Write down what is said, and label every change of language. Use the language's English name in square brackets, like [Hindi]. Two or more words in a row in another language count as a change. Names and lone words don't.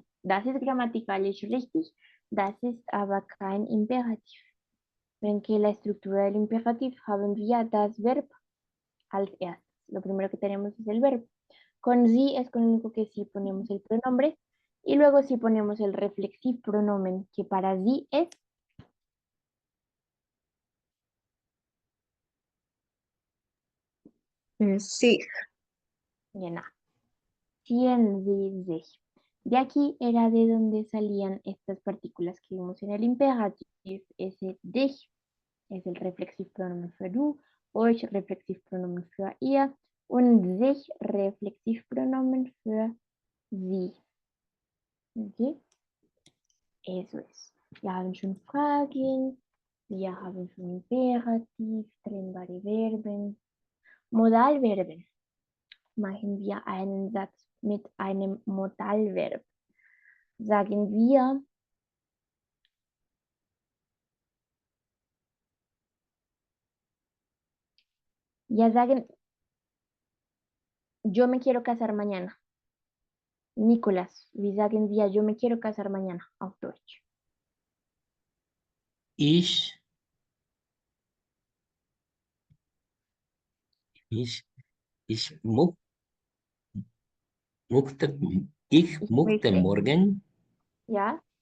[German] Das ist grammatikalisch richtig. Das ist aber kein Imperativ. [Spanish] Ven que la estructura del imperativ [German] haben wir das Verb als erstes. [Spanish] Lo primero que tenemos es el verbo. Con sie es con lo único que sí ponemos el pronombre. Y luego sí ponemos el reflexivo pronomen, que para sie es [German] Sich. genau. Ziehen sie sich. [Spanish] De aquí era de donde salían estas partículas que vimos en el imperativ. Ese dich es el reflexivo [German] pronomen für du, [Spanish] euch reflexivo [German] pronomen für ihr und sich [Spanish] reflexivo [German] pronomen für sie. [Spanish] Okay? Eso es. [German] Wir haben schon Fragen, wir haben schon Imperativ, trennbare Verben, Modalverben. Machen wir einen Satz mit einem Modalverb. Sagen wir, ya sagen, [Spanish] yo me quiero casar mañana. Nicolás, [German] wie sagen wir, [Spanish] yo me quiero casar mañana, [German] auf Deutsch. Ich, ich, ich muck, muckte, ich muckte möchte. morgen, Ja,